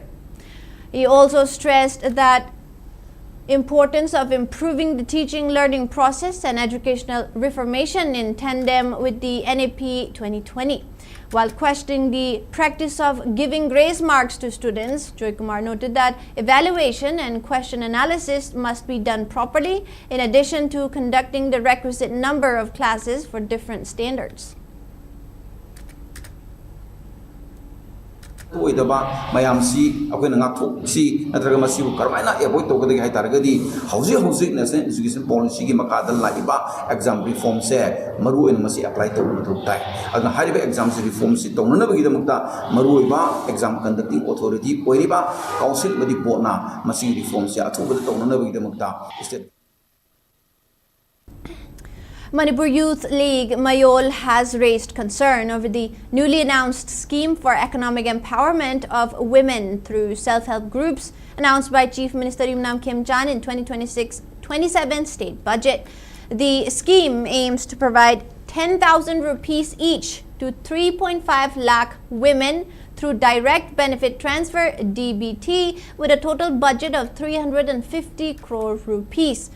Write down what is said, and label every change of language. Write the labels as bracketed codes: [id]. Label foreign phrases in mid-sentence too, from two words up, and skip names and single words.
[en] He also stressed that importance of improving the teaching learning process and educational reformation in tandem with the NAP 2020. While questioning the practice of giving grace marks to students, Joykumar noted that evaluation and question analysis must be done properly, in addition to conducting the requisite number of classes for different standards. [mni] mayamsi akoina ngakthok si natraga masibu karmaina avoid togade hai taragadi hauji [en] national education policy [mni] gi makada laiba [en] exam reform [mni] se maru en masi apply to tai aga hariba [en] exam reform [mni] si tongna bagi damakta maru ba [en] exam conducting authority [mni] oiriba council badi bona masi reform se athuba tongna bagi damakta state [en] Manipur Youth League Mayol has raised concern over the newly announced scheme for economic empowerment of women through self-help groups announced by Chief Minister Yumnam Khemchan in 2026-27 state budget. The scheme aims to provide 10,000 rupees each to 3.5 lakh women through direct benefit transfer DBT with a total budget of 350 crore rupees.